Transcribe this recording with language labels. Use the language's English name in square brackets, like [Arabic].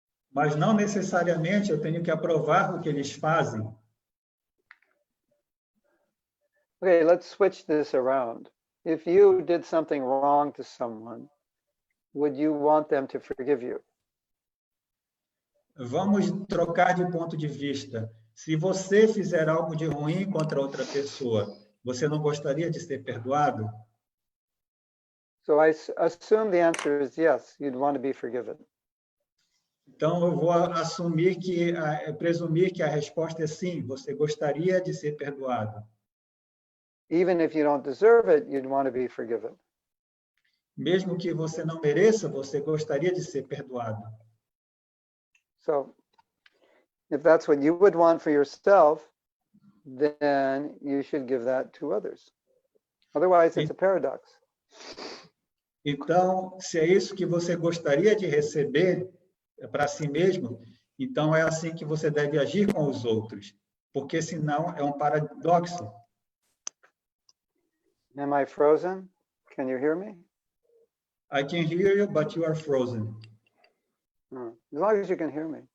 [Portuguese] Mas não necessariamente eu tenho que aprovar o que eles fazem. [English] Okay, let's switch this around. If you did something wrong to someone, would you want them to forgive you? [Portuguese] Vamos trocar de ponto de vista. Se você fizer algo de ruim contra outra pessoa, você não gostaria de ser perdoado? [English] So I assume the answer is yes, you'd want to be forgiven. [Portuguese] Então, eu vou assumir presumir que a resposta é sim, você gostaria de ser perdoado. [English] even if you don't deserve it, you'd want to be forgiven. [Portuguese] Mesmo que você não mereça, você gostaria de ser perdoado. [English] So if that's what you would want for yourself, then you should give that to others. Otherwise, it's a paradox. [Portuguese] Então, se é isso que você gostaria de receber para si mesmo, então é assim que você deve agir com os outros, porque senão é um paradoxo. [English] Am I frozen? Can you hear me? I can hear you, but you are frozen. As long as you can hear me.